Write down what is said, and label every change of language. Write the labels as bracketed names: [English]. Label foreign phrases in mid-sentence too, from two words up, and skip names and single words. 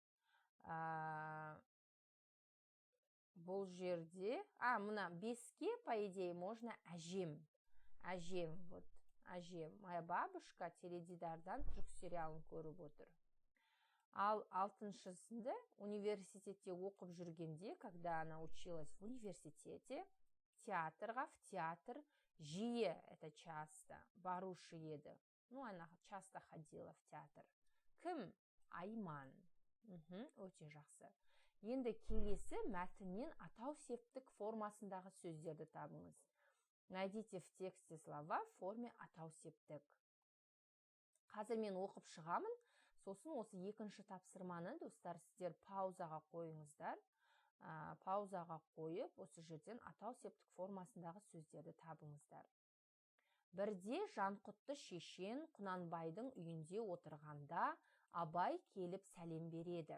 [Kazakh] Бұл жерде, мына беске, [Russian] по идее, можно әжем. [Kazakh] Әжем, вот, әжем. [Russian] Моя бабушка [Kazakh] теледидардан түрік сериалын көріп отыр. Ал алтыншысында университетте оқып жүргенде, [Russian] когда она училась в университете, в театр жиі, это часто, [Kazakh] барушы еді. [Russian] Она часто ходила в театр. [Kazakh] Кім? Айман. Өте жақсы. Енді келесі мәтіннен атау септік формасындағы сөздерді табыңыз. [Russian] Найдите в тексте слова в форме [Kazakh] атау септік. Қазір мен оқып шығамын. Сосын осы екінші тапсырманы, достар, сіздер паузаға қойыңыздар. Паузаға қойып, осы жерден атау септік формасындағы сөздерді табыңыздар. Бірде Жанқұтты шешен Құнанбайдың үйінде отырғанда Абай келіп сәлем береді.